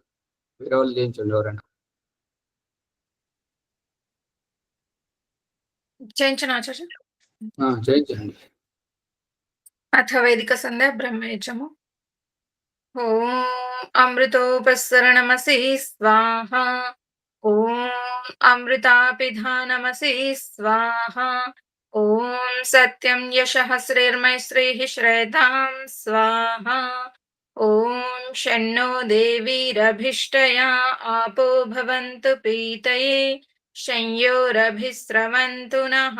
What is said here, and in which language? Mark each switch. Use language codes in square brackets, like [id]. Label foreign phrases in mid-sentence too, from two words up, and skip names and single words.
[te] వేరే వాళ్ళు చేయించండి ఎవరైనా. చేయించండి. [sa] అథ వైదిక సంధ్యా బ్రహ్మయజ్ఞము. ఓం అమృతోపసరణమసి స్వాహా. ॐ अमृतापिधानमसि स्वाहा। ॐ सत्यं यशः श्रीर्मैत्रीः श्रेधां स्वाहा। ॐ शन्नो देवीरभिष्टया आपो भवन्तु पीतये शंयोरभिस्रवन्तु नः।